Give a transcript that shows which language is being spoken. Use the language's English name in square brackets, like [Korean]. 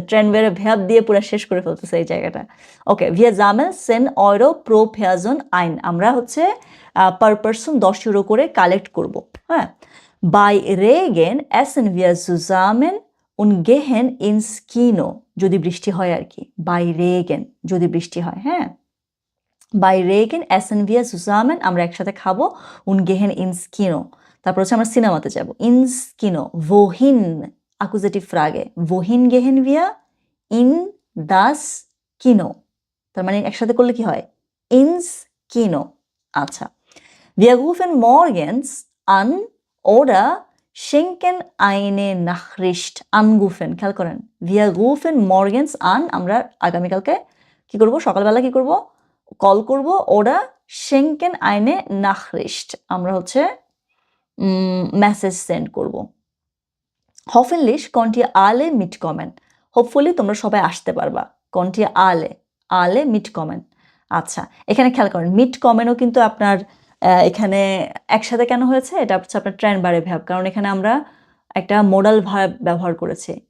[Bangla] ট্রেনবারে ভ্যাব দিয়ে পুরা শেষ করে ফেলতেছে এই জায়গাটা। [German] ওকে, wir sammeln 10 Euro pro Person ein. [Bangla] আমরা হচ্ছে পার পারসন 10 ইউরো করে কালেক্ট করব। হ্যাঁ? [German] Bei Regen essen wir zusammen und gehen ins Kino. [Bangla] যদি বৃষ্টি হয় আর কি। [German] Bei Regen [Bangla] যদি বৃষ্টি হয়, হ্যাঁ? [German] Bei Regen essen wir zusammen, [Bangla] আমরা একসাথে খাবো, [German] und gehen ins Kino. [Bangla] তারপর হচ্ছে আমরা সিনেমাতে যাব। [German] Ins Kino. Wohin? Akkusativ Frage. Wohin gehen wir? In das Kino. [Bangla] তার মানে একসাথে করলে কি হয়? [German] Ins Kino. আচ্ছা। Wir rufen morgens an oder schenken eine Nachricht. [Bangla] Anrufen. খেয়াল করেন। [German] Wir rufen morgens an, [Bangla] আমরা আগামীকালকে কি করব? সকালবেলা কি করব? কল করব, ওরা [German] schenken eine Nachricht, [Bangla] আমরা হচ্ছে মেসেজ সেন্ড করব। [German] Hoffentlich könnt ihr alle mitkommen. [Bangla] Hopefully তোমরা সবাই আসতে পারবা। [German] Könnt ihr alle mitkommen. [Bangla] আচ্ছা, এখানে খেয়াল করেন mitkommenও কিন্তু আপনার এখানে একসাথে কেন হয়েছে? এটা হচ্ছে আপনার ট্রেনবারে ভ্যাব, কারণ এখানে আমরা একটা মোডাল ভার্ব ব্যবহার করেছি।